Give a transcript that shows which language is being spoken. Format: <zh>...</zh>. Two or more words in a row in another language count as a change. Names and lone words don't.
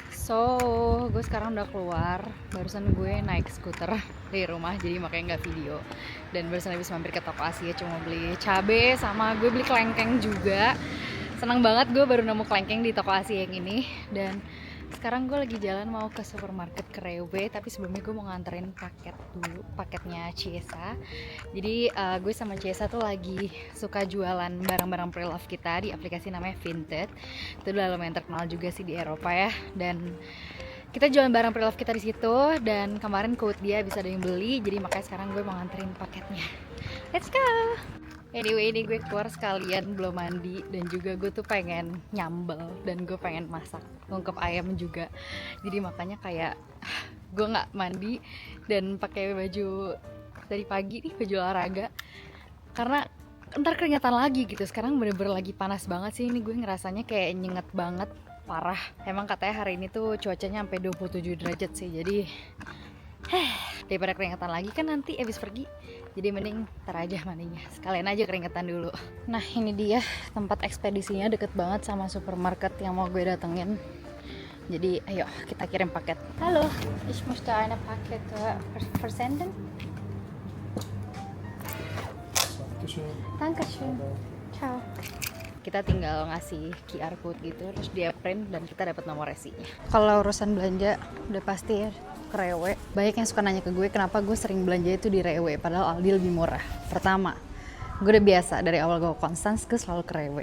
<id>So, gue sekarang udah keluar. Barusan gue naik skuter dari rumah, jadi makanya nggak video. Dan barusan habis mampir ke toko Asia, cuma beli cabe sama gue beli kelengkeng juga. Senang banget gue baru nemu kelengkeng di toko Asia yang ini. Dan sekarang gue lagi jalan mau ke supermarket ke Rewe, tapi sebelumnya gue mau nganterin paket dulu, paketnya Ciesa. Jadi gue sama Ciesa tuh lagi suka jualan barang-barang pre-love kita di aplikasi namanya Vinted. Itu udah lumayan terkenal juga sih di Eropa ya. Dan kita jualan barang pre-love kita di situ, dan kemarin quote dia bisa ada yang beli, jadi makanya sekarang gue mau nganterin paketnya.</id> <en>Let's go!</en> <id>Anyway, ini gue keluar sekalian belum mandi, dan juga gue tuh pengen nyambel dan gue pengen masak ngungkep ayam juga. Jadi makanya kayak gue nggak mandi dan pakai baju dari pagi nih, baju olahraga, karena ntar keringetan lagi gitu. Sekarang bener-bener lagi panas banget sih, ini gue ngerasanya kayak nyenget banget, parah. Emang katanya hari ini tuh cuacanya sampai 27 derajat sih, jadi daripada keringetan lagi kan nanti abis pergi, jadi mending ntar aja mandinya, sekalian aja keringetan dulu. Nah ini dia tempat ekspedisinya, deket banget sama supermarket yang mau gue datengin. Jadi ayo kita kirim paket.</id> <de>Halo, ich möchte eine Paket versenden. Dankeschön. Ciao.</de> <id>Kita tinggal ngasih</id> <en>QR code</en> <id>gitu, terus dia print dan kita dapat nomor resinya. Kalau urusan belanja udah pasti ya ke Rewe. Banyak yang suka nanya ke gue kenapa gue sering belanja itu di Rewe, padahal Aldi lebih murah. Pertama, gue udah biasa dari awal gue Konstans, gue selalu ke Rewe.</id>